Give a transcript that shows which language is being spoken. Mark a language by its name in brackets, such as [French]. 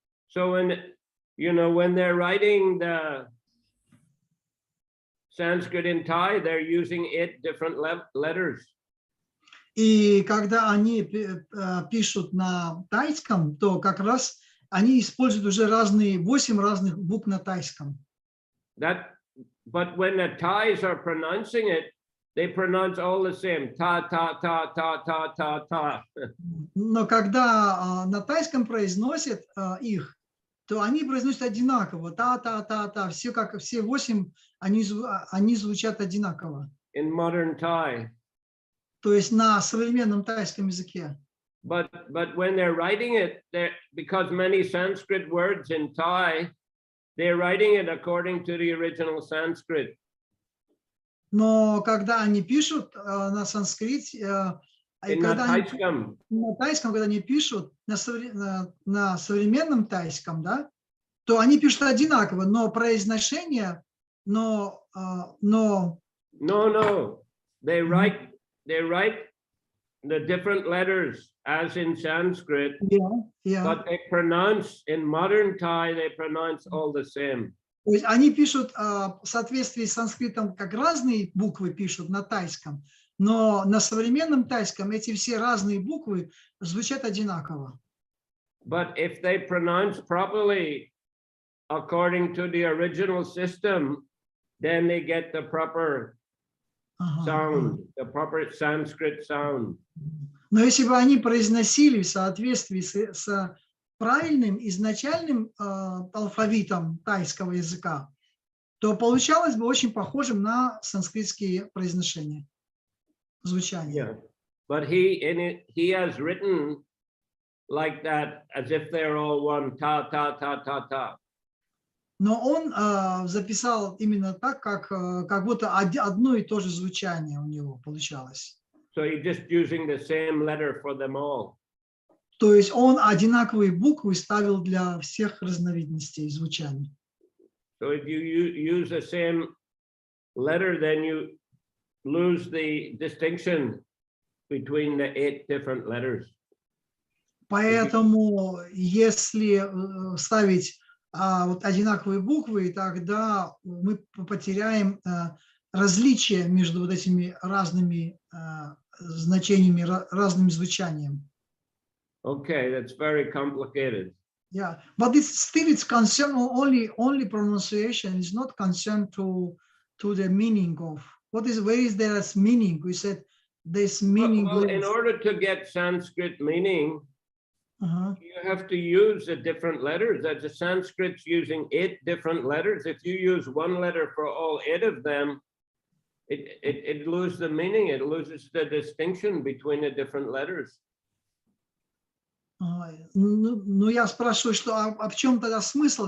[English] So when they're writing the Sanskrit in Thai, they're using 8 different letters. [Russian] И когда они пишут на тайском, то как раз они используют уже 8 разных букв на тайском. [English] But when the Thais are pronouncing it, they pronounce all the same. Ta, ta, ta, ta, ta, ta, ta. [Russian] Но когда на тайском произносят их, то они произносят одинаково. Та. Все 8, они звучат одинаково. [English] In modern Thai. [Russian] То есть на современном тайском языке. [English] But when they're writing it, because many Sanskrit words in Thai, they're writing it according to the original Sanskrit. [Russian] Но когда они пишут на санскрите, На тайском. На тайском, когда они пишут на современном тайском, да, то они пишут одинаково, но произношение, [English] No. They write the different letters as in Sanskrit, but they pronounce in modern Thai, they pronounce all the same. [Russian] То есть они пишут в соответствии с санскритом, как разные буквы пишут на тайском, но на современном тайском эти все разные буквы звучат одинаково. [English] But if they pronounce properly according to the original system, then they get the proper sound, the proper Sanskrit sound. [Russian] Но если бы они произносили в соответствии с правильным изначальным алфавитом тайского языка, то получалось бы очень похожим на санскритские произношения, звучание. [English] Yeah. But he has written like that, as if they're all one, ta, ta, ta, ta, ta. [Russian] Но он записал именно так, как будто одно и то же звучание у него получалось. [English] So he's just using the same letter for them all. [Russian] То есть он одинаковые буквы ставил для всех разновидностей звучания. [English] So if you use the same letter, then you lose the distinction between the 8 different letters. [Russian] Поэтому, если ставить вот одинаковые буквы, тогда мы потеряем различия между вот этими разными значениями, разным звучанием. [English] Okay, that's very complicated. Yeah, but it's concerned only pronunciation. It's not concerned to the meaning of where is there as meaning. We said this meaning. Well, in order to get Sanskrit meaning, you have to use the different letters. That the Sanskrit's using 8 different letters. If you use one letter for all 8 of them, it loses the meaning. It loses the distinction between the different letters. [Russian] Ну, я спрашиваю, что в чем тогда смысл?